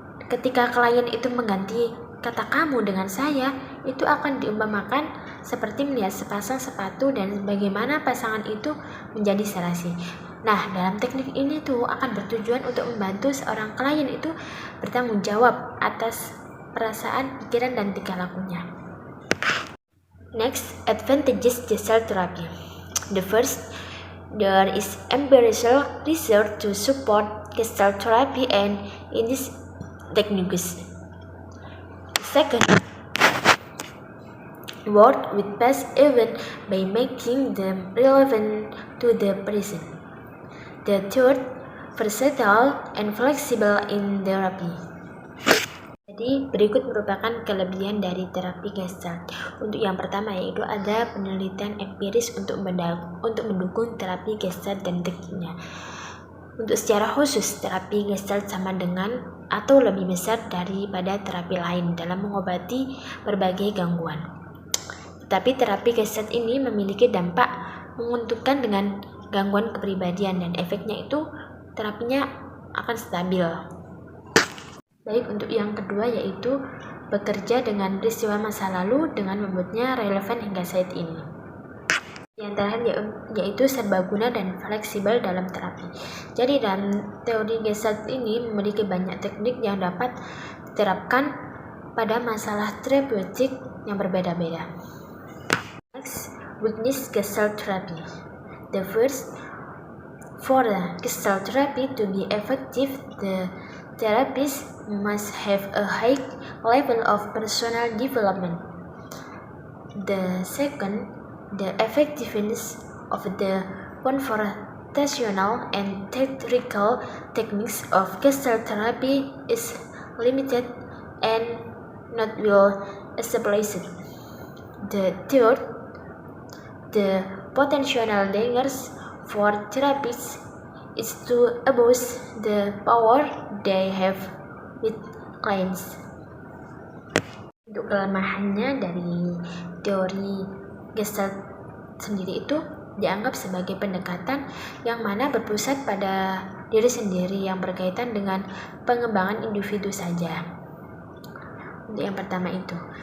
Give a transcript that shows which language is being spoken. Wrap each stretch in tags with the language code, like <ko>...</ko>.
<id>Ketika klien itu mengganti kata kamu dengan saya, itu akan diumpamakan seperti melihat sepasang sepatu dan bagaimana pasangan itu menjadi serasi. Nah, dalam teknik ini tuh akan bertujuan untuk membantu seorang klien itu bertanggung jawab atas perasaan, pikiran, dan tingkah lakunya.</id> <en>Next, advantages gestalt therapy. The first, there is empirical research to support gestalt therapy and in this techniques. Second, work with past events by making them relevant to the present. The third, versatile and flexible in therapy.</en> <id>Jadi berikut merupakan kelebihan dari terapi gestalt. Untuk yang pertama yaitu ada penelitian empiris untuk mendukung terapi gestalt dan tekniknya. Untuk secara khusus, terapi gestalt sama dengan atau lebih besar daripada terapi lain dalam mengobati berbagai gangguan. Tetapi terapi gestalt ini memiliki dampak menguntungkan dengan gangguan kepribadian dan efeknya itu terapinya akan stabil. Baik, untuk yang kedua yaitu bekerja dengan peristiwa masa lalu dengan membuatnya relevan hingga saat ini. Yang terakhir yaitu serbaguna dan fleksibel dalam terapi. Jadi dalam teori gestalt ini memiliki banyak teknik yang dapat diterapkan pada masalah terapeutik yang berbeda-beda.</id> <en>Next, weakness gestalt therapy. The first, for the gestalt therapy to be effective, the therapist must have a high level of personal development. The second, the effectiveness of the confrontational and theatrical techniques of gestalt therapy is limited and not well established. The third, the potential dangers for therapists is to abuse the power they have with clients.</en> <id>Untuk kelemahannya dari teori gestalt sendiri itu dianggap sebagai pendekatan yang mana berpusat pada diri sendiri yang berkaitan dengan pengembangan individu saja. Untuk yang pertama itu.</id>